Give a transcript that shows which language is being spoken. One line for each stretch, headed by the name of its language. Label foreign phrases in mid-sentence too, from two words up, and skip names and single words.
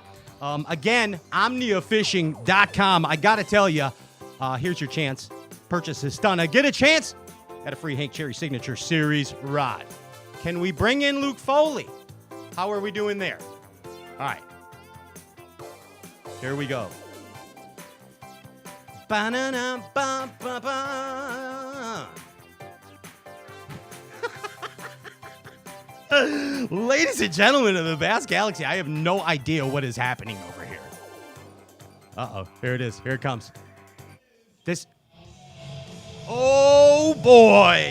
English: Again, omniafishing.com. I got to tell you, here's your chance. Purchase is done. Get a chance at a free Hank Cherry Signature Series rod. Can we bring in Luke Foley? How are we doing there? All right. Here we go. Ba-na-na-ba-ba-ba. Ladies and gentlemen of the Bass Galaxy, I have no idea what is happening over here. Uh-oh. Here it is. Here it comes. Oh, boy.